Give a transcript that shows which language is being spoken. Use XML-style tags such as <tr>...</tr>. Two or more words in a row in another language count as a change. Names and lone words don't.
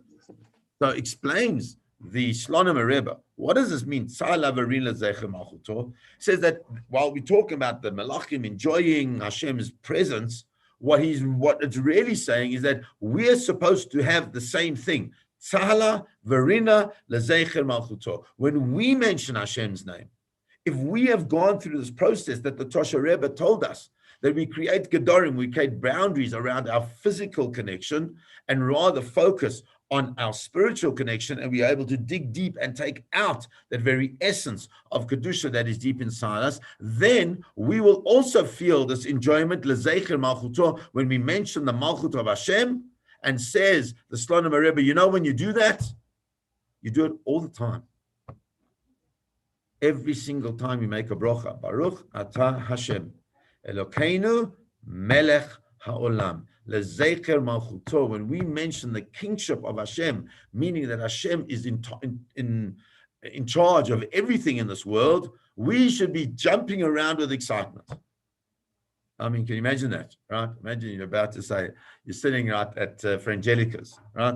<en>So explains the Shlomo Rebbe. What does this mean? Says that while we talk about the Malachim enjoying Hashem's presence, what it's really saying is that we're supposed to have the same thing.</en> <he>צהלה ורינה לזכר מלכותו.</he> <en>When we mention Hashem's name, if we have gone through this process that the Toshe Rebbe told us, that we create gedorim, we create boundaries around our physical connection and rather focus on our spiritual connection, and we are able to dig deep and take out that very essence of Kedusha that is deep inside us, then we will also feel this enjoyment,</en> <he>לזכר מלכותו,</he> <en>when we mention the malchut of Hashem. And says the Shlomo Rebbe, you know, when you do that, you do it all the time. Every single time you make a bracha,</en> <he>ברוך אתה השם אלוקינו מלך העולם לזכר מלכותו.</he> <en>When we mention the kingship of Hashem, meaning that Hashem is in charge of everything in this world, we should be jumping around with excitement. I mean, can you imagine that, right? Imagine you're about to say, you're sitting right at Frangelica's, right?</en>